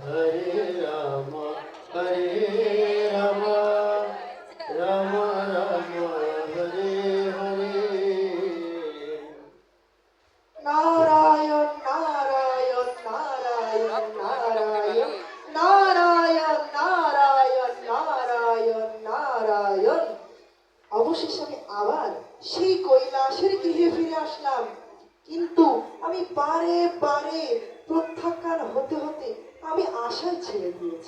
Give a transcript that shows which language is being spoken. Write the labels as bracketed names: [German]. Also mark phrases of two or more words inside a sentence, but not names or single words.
[Sanskrit] Hare Rama, Hare Rama, Rama Rama, Hare Hare. নারায়ণ নারায়ণ নারায়ণ নারায়ণ নারায়ণ নারায়ণ নারায়ণ নারায়ণ। [Bangla] অবশেষে আমি আবার সেই কৈলাসের গৃহে ফিরে আসলাম, কিন্তু আমি বারে বারে প্রত্যাখ্যান হতে হতে আমি আশায় ছেড়ে দিয়েছি।